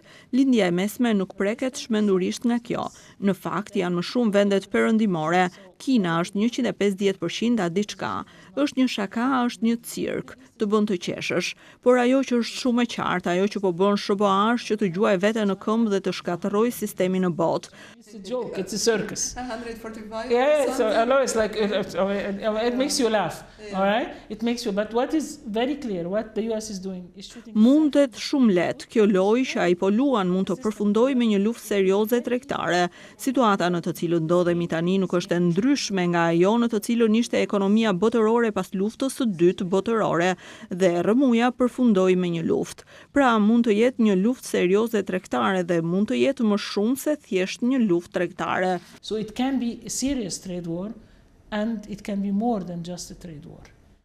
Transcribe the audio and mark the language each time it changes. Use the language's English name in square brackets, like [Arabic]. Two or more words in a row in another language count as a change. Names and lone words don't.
[Albanian] Lindja e mesme nuk preket shmendurisht nga kjo. Në fakt janë më shumë vendet perëndimore. Kina është 150% a diçka. Është një shaka, është një cirk, të bën të qeshësh. Por ajo që është shumë e qartë, ajo që po bën SBA është që të gjuajë veten në këmbë dhe të shkatërrojë sistemin në botë. [English] It's a joke, it's a circus. 145. Yeah, so I know it's like it makes you laugh, all right? It makes you, but what is very clear, what the US is doing is shooting. [Albanian] Mundet shumë lehtë kjo lojë që ai po luan mund të përfundojë me një luftë serioze tregtare. Situata në të cilën ndodhemi tani nuk është e ndryshme nga ajo në të cilën ishte ekonomia botërore pas luftës së dytë botërore dhe rrëmuja përfundoi me një luftë. Pra mund të jetë një luftë serioze tregtare dhe mund të jetë më shumë se thjesht një luftë tregtare. [English] So it can be a serious trade war and it can be more than just a trade war.